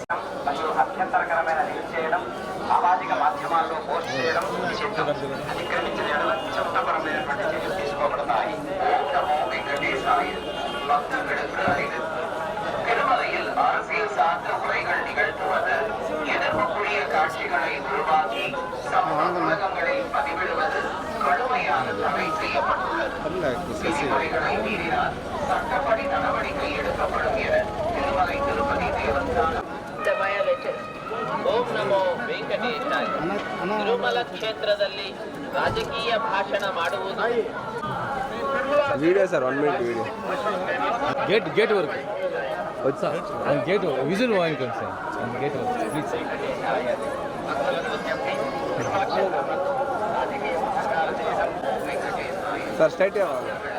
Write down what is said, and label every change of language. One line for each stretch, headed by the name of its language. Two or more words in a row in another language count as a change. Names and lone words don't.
Telugu: మరియు అభ్యంతరకరమైన లింక్ చేయడం, సామాజిక మాధ్యమాల్లో పోస్ట్ చేయడం నిషిద్ధం. అతిక్రమించిన ఎడల చట్టపరమైనటువంటి చర్యలు తీసుకోబడతాయి.
Sanskrit: ఓం నమో వెంకటేశాయ.
Tamil: பக்தர்களுக்கு அறிவு. திருமலையில் அரசியல் சார்ந்த உரைகள் நிகழ்த்துவது, எதிர்ப்புக்குரிய காட்சிகளை உருவாக்கி சமூக ஊடகங்களில் பதிவிடுவது கடுமையான தடை செய்யப்பட்டுள்ளது. விதிமுறைகளை மீறினால் சட்டப்படி நடவடிக்கை எடுக்கப்படும் என திருமலை திருப்பதி தேவஸ்தானம்.
Sanskrit: ಓಂ ನಮೋ ವೆಂಕಟೇಶಾಯ.
Kannada: ತಿರುಮಲ ಕ್ಷೇತ್ರದಲ್ಲಿ ರಾಜಕೀಯ ಭಾಷಣ ಮಾಡುವುದು
Telugu: వీడియో సార్ 1
English: minute video
Telugu: గేట్ వరకు వచ్చా
English: gate visual
Telugu: వాయించండి సార్ గేట్ వరకు
English: please sir straight
Telugu: అవ్వాలి